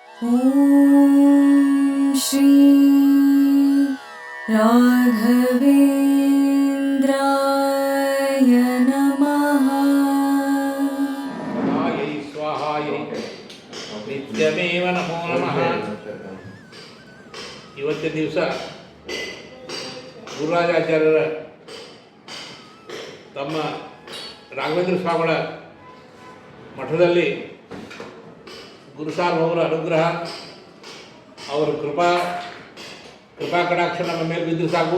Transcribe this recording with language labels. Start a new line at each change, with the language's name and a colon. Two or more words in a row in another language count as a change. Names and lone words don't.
Sanskrit: ॐ श्री राघवेन्द्राय नमः। स्वाहायै स्वाहायै ನಿತ್ಯಮೇವ ನಮೋ ನಮಃ.
Kannada: ಇವತ್ತಿನ ದಿವಸ ಗುರುರಾಜಾಚಾರ್ಯರ ತಮ್ಮ ರಾಘವೇಂದ್ರ ಸ್ವಾಮಿಗಳ ಮಠದಲ್ಲಿ ಗುರುಸಾರ್ವಭೌಮರ ಅನುಗ್ರಹ, ಅವರ ಕೃಪಾ ಕಟಾಕ್ಷ ನಮ್ಮ ಮೇಲೆ ಬಿದ್ದು ಸಾಕು.